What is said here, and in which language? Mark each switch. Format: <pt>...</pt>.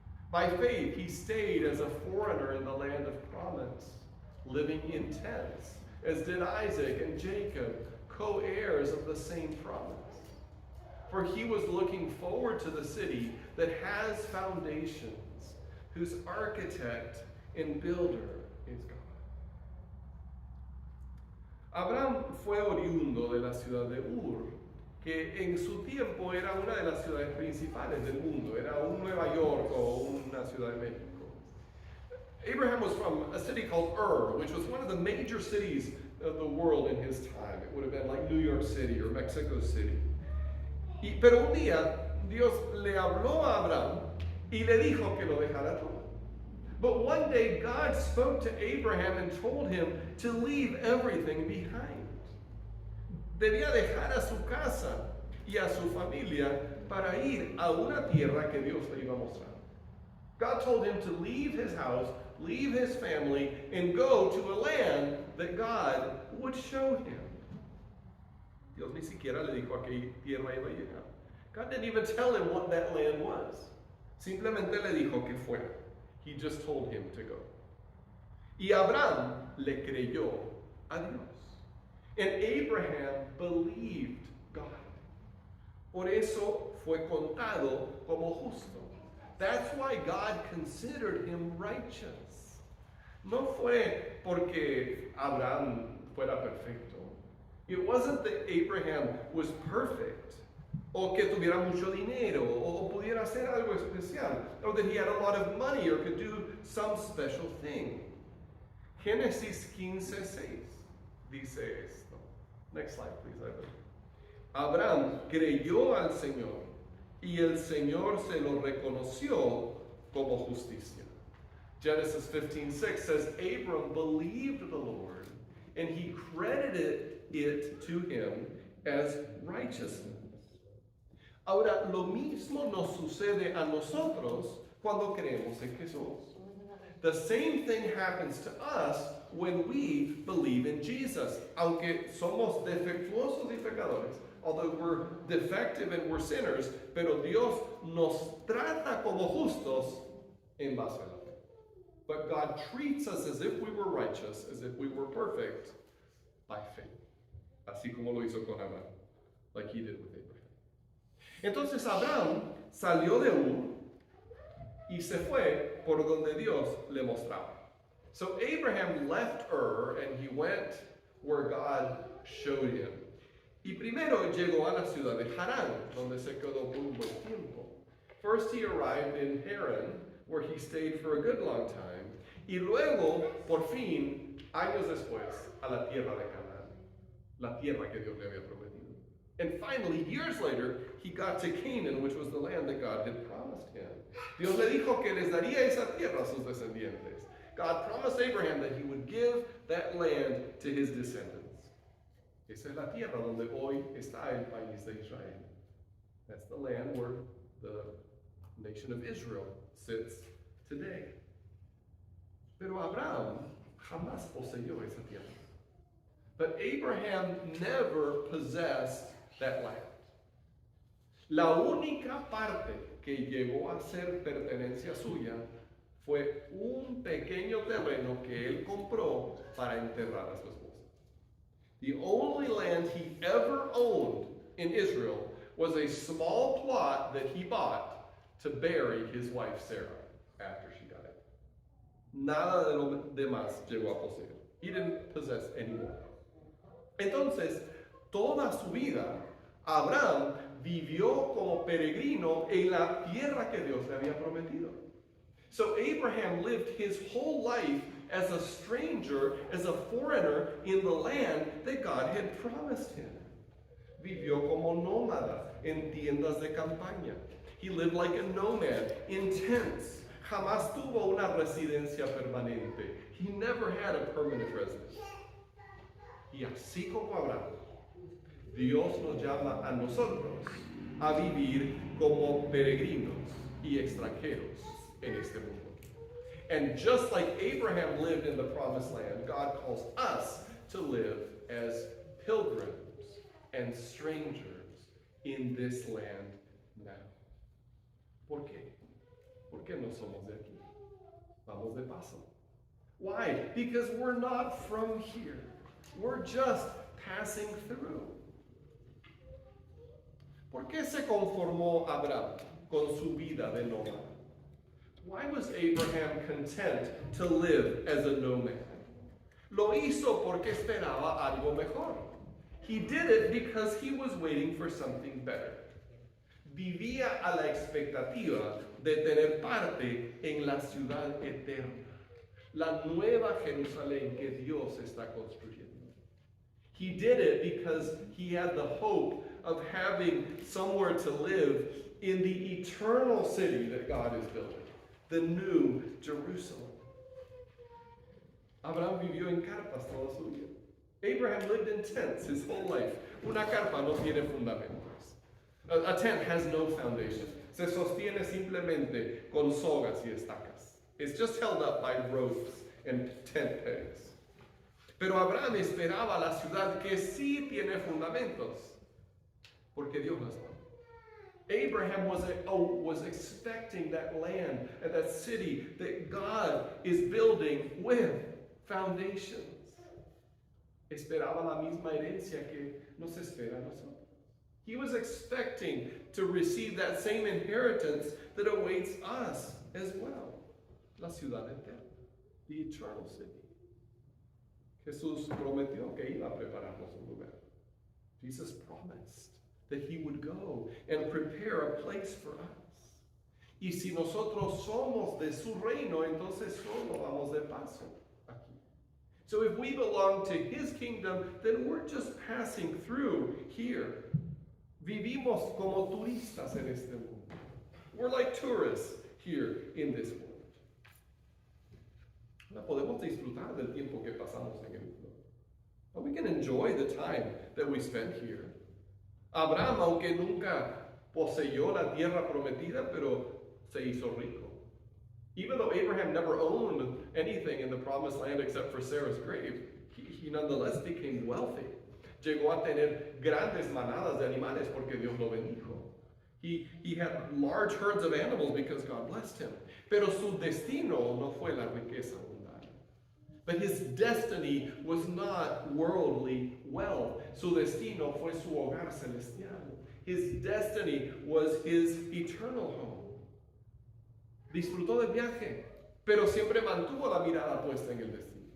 <en>By faith, he stayed as a foreigner in the land of promise, living in tents, as did Isaac and Jacob, co-heirs of the same promise. For he was looking forward to the city that has foundations, whose architect and builder is God.</en> <es>Abraham fue oriundo de la ciudad de Ur, que en su tiempo era una de las ciudades principales del mundo, era un Nueva York o una Ciudad de México.</es> <en>Abraham was from a city called Ur, which was one of the major cities of the world in his time. It would have been like New York City or Mexico City.</en> <es>Pero un día Dios le habló a Abraham y le dijo que lo dejara todo.</es> <en>But one day God spoke to Abraham and told him to leave everything behind.</en> <es>Debía dejar a su casa y a su familia para ir a una tierra que Dios le iba a mostrar.</es> <en>God told him to leave his house, leave his family, and go to a land that God would show him.</en> <es>Dios ni siquiera le dijo a qué tierra iba a llegar.</es> <en>God didn't even tell him what that land was.</en> <es>Simplemente le dijo que fuera.</es> <en>He just told him to go.</en> <es>Y Abraham le creyó a Dios.</es> <en>And Abraham believed God.</en> <es>Por eso fue contado como justo.</es> <en>That's why God considered him righteous.</en> <es>No fue porque Abraham fuera perfecto.</es> <en>It wasn't that Abraham was perfect,</en> <es>o que tuviera mucho dinero, o pudiera hacer algo especial,</es> <en>or that he had a lot of money or could do some special thing.</en> <es>Génesis 15:6 dice esto.</es> <en>Next slide, please, Ivan.</en> <es>Abraham creyó al Señor y el Señor se lo reconoció como justicia.</es> <en>Genesis 15:6 says, Abram believed the Lord, and he credited it to him as righteousness.</en> <es>Ahora, lo mismo nos sucede a nosotros cuando creemos en Jesús.</es> <en>The same thing happens to us when we believe in Jesus.</en> <es>Aunque somos defectuosos y pecadores,</es> <en>although we're defective and we're sinners,</en> <es>pero Dios nos trata como justos en base a la fe.</es> <en>But God treats us as if we were righteous, as if we were perfect, by faith.</en> <es>Así como lo hizo con Abraham,</es> <en>like he did with Abraham.</en> <es>Entonces Abraham salió de Ur y se fue por donde Dios le mostraba.</es> <en>So Abraham left Ur and he went where God showed him.</en> <es>Y primero llegó a la ciudad de Harán, donde se quedó por un buen tiempo.</es> <en>First he arrived in Haran, where he stayed for a good long time.</en> <es>Y luego, por fin, años después, a la tierra de Canaán, la tierra que Dios le había prometido.</es> <en>And finally, years later, he got to Canaan, which was the land that God had promised him.</en> <es>Dios le dijo que les daría esa tierra a sus descendientes.</es> <en>God promised Abraham that he would give that land to his descendants.</en> <es>Esa es la tierra donde hoy está el país de Israel.</es> <en>That's the land where the nation of Israel sits today.</en> <es>Pero Abraham jamás poseyó esa tierra.</es> <en>But Abraham never possessed that land.</en> <es>La única parte que llegó a ser pertenencia suya fue un pequeño terreno que él compró para enterrar a su esposa.</es> <en>The only land he ever owned in Israel was a small plot that he bought to bury his wife Sarah after she died.</en> <es>Nada de lo demás llegó a poseer.</es> <en>He didn't possess any more.</en> <es>Entonces, toda su vida, Abraham vivió como peregrino en la tierra que Dios le había prometido.</es> <en>So Abraham lived his whole life as a stranger, as a foreigner in the land that God had promised him.</en> <es>Vivió como nómada en tiendas de campaña.</es> <en>He lived like a nomad in tents.</en> <es>Jamás tuvo una residencia permanente.</es> <en>He never had a permanent residence.</en> <es>Y así como Abraham, Dios nos llama a nosotros a vivir como peregrinos y extranjeros en este mundo.</es> <en>And just like Abraham lived in the promised land, God calls us to live as pilgrims and strangers in this land now.</en> <es>¿Por qué? ¿Por qué no somos de aquí? Vamos de paso.</es> <en>Why? Because we're not from here. We're just passing through.</en> <es>¿Por qué se conformó Abraham con su vida de nómada?</es> <en>Why was Abraham content to live as a nomad?</en> <es>Lo hizo porque esperaba algo mejor.</es> <en>He did it because he was waiting for something better.</en> <es>Vivía a la expectativa de tener parte en la ciudad eterna, la nueva Jerusalén que Dios está construyendo.</es> <en>He did it because he had the hope of having somewhere to live in the eternal city that God is building, the new Jerusalem.</en> <es>Abraham vivió en carpas toda su vida.</es> <en>Abraham lived in tents his whole life.</en> <es>Una carpa no tiene fundamentos.</es> <en>A tent has no foundation.</en> <es>Se sostiene simplemente con sogas y estacas.</es> <en>It's just held up by ropes and tent pegs.</en> <es>Pero Abraham esperaba la ciudad que sí tiene fundamentos, porque Dios las da.</es> <en>Abraham was expecting that land and that city that God is building with foundations.</en> <es>Esperaba la misma herencia que nos espera a nosotros.</es> <en>He was expecting to receive that same inheritance that awaits us as well.</en> <es>La ciudad eterna,</es> <en>the eternal city.</en> <es>Jesús prometió que iba a prepararnos un lugar.</es> <en>Jesus promised that he would go and prepare a place for us.</en> <es>Y si nosotros somos de su reino, entonces solo vamos de paso aquí.</es> <en>So if we belong to his kingdom, then we're just passing through here.</en> <es>Vivimos como turistas en este mundo.</es> <en>We're like tourists here in this world.</en> <es>No podemos disfrutar del tiempo que pasamos en el mundo.</es> <en>We can enjoy the time that we spend here.</en> <es>Abraham, aunque nunca poseyó la tierra prometida, pero se hizo rico.</es> <en>Even though Abraham never owned anything in the promised land except for Sarah's grave, he nonetheless became wealthy.</en> <es>Llegó a tener grandes manadas de animales porque Dios lo bendijo.</es> <en>He had large herds of animals because God blessed him.</en> <es>Pero su destino no fue la riqueza mundana.</es> <en>But his destiny was not worldly wealth.</en> <es>Su destino fue su hogar celestial.</es> <en>His destiny was his eternal home.</en> <es>Disfrutó del viaje, pero siempre mantuvo la mirada puesta en el destino.</es>